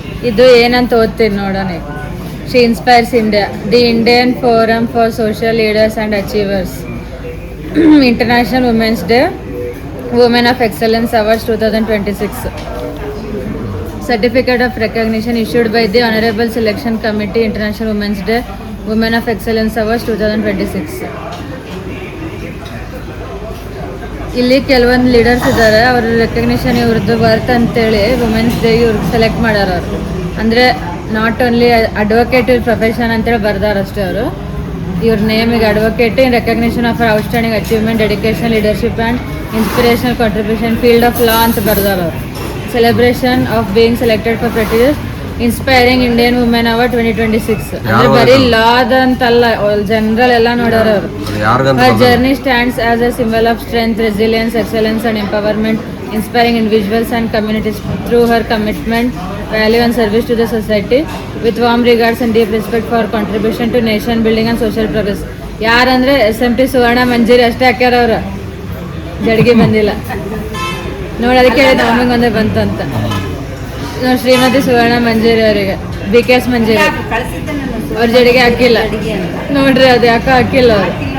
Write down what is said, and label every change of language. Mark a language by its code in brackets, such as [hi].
[kn] ಇದು ಏನಂತ ಓದ್ತೀನಿ ನೋಡೋಣ. [en] She inspires India, the Indian forum for social leaders and achievers, international women's day, Women of Excellence Awards 2026. Certificate of recognition issued by the Honorable Selection Committee, International Women's Day, Women of Excellence Awards 2026. [kn] ಇಲ್ಲಿ ಕೆಲವೊಂದು leaders ಇದ್ದಾರೆ, ಅವ್ರ recognition ಇವ್ರದ್ದು worth ಅಂತೇಳಿ women's day ಇವ್ರಿಗೆ select ಮಾಡ್ಯಾರ ಅವರು. ಅಂದರೆ ನಾಟ್ ಓನ್ಲಿ ಅಡ್ವೊಕೇಟ್ ಇವ್ರ ಪ್ರೊಫೆಷನ್ ಅಂತೇಳಿ ಬರ್ದಾರಷ್ಟೇ ಅವರು. [en] ಇವ್ರ ನೇಮಿಗೆ advocate in recognition of outstanding achievement, dedication, leadership and inspirational contribution field of law [kn] ಅಂತ ಬರ್ದಾರ ಅವ್ರು. [en] celebration of being selected for prestigious inspiring Indian women award 2026 [kn] ಅಂದ್ರೆ ಬರೀ ಲಾದ ಅಂತಲ್ಲ, ಜನರಲ್ ಎಲ್ಲ ನೋಡ್ಯಾರ ಅವರು. [en] Her journey stands as a symbol of strength, resilience, excellence and empowerment, inspiring individuals and communities through her commitment, value and service to the society. With warm regards and deep respect for her contribution to nation building and social progress. [kn] ಯಾರಂದ್ರೆ SMT ಸುವರ್ಣ ಮಂಜರಿ ಅಷ್ಟೇ ಹಾಕ್ಯಾರ ಅವ್ರು, ಜಡ್ಗೆ ಬಂದಿಲ್ಲ ನೋಡಿ. ಅದಕ್ಕೆ ಹೇಳಿದ ನಮಗೆ ಒಂದೇ ಬಂತು ಅಂತ ನೋಡಿ. ಶ್ರೀಮತಿ ಸುವರ್ಣ ಮಂಜರಿ ಅವರಿಗೆ BKS ಮಂಜರಿ ಅವ್ರ ಜಡಿಗೆ ಹಾಕಿಲ್ಲ ನೋಡ್ರಿ, ಅದು ಯಾಕೋ ಹಾಕಿಲ್ಲ ಅವ್ರು.